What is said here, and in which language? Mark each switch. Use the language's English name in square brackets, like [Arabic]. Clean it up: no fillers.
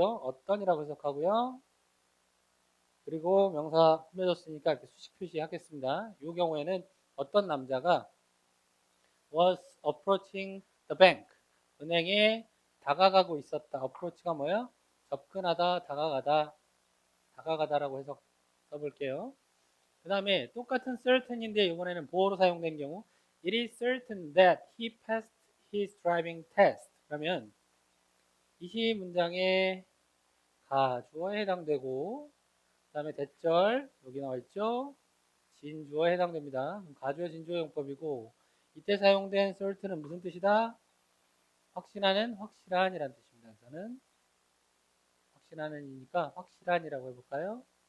[Korean] 어떤이라고 해석하고요. 그리고 명사 꾸며줬으니까 이렇게 수식 표시하겠습니다. 이 경우에는 어떤 남자가 [English] was approaching the bank [Korean] 은행에 다가가고 있었다. approach가 뭐예요? 접근하다, 다가가다, 다가가다라고 해석 써볼게요. 그 다음에 똑같은 certain인데 이번에는 보어로 사용된 경우 [English] It is certain that he passed his driving test. [Korean] 그러면 이 시 문장에 가주어에 해당되고, 그 다음에 대절 여기 나와 있죠. 진주어에 해당됩니다. 가주어 진주어 용법이고, 이때 사용된 certain은 무슨 뜻이다? 확신하는, 확실한이라는 뜻입니다. 저는 확신하는이니까 확실한이라고 해볼까요?